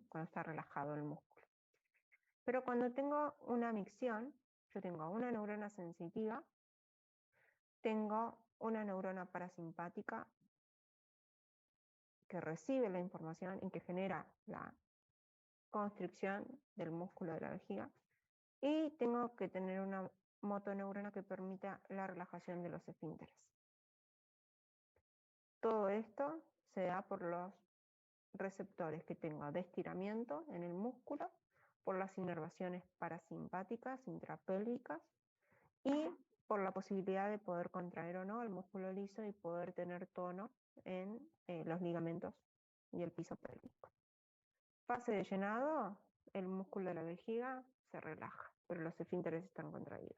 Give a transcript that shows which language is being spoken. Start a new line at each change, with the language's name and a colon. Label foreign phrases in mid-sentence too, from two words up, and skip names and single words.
Spanish: Cuando está relajado el músculo. Pero cuando tengo una micción, yo tengo una neurona sensitiva, tengo una neurona parasimpática que recibe la información y que genera la constricción del músculo de la vejiga, y tengo que tener una motoneurona que permita la relajación de los esfínteres. Todo esto se da por los receptores que tengo de estiramiento en el músculo, por las inervaciones parasimpáticas, intrapélvicas, y por la posibilidad de poder contraer o no el músculo liso y poder tener tono en los ligamentos y el piso pélvico. Fase de llenado, el músculo de la vejiga se relaja, pero los esfínteres están contraídos.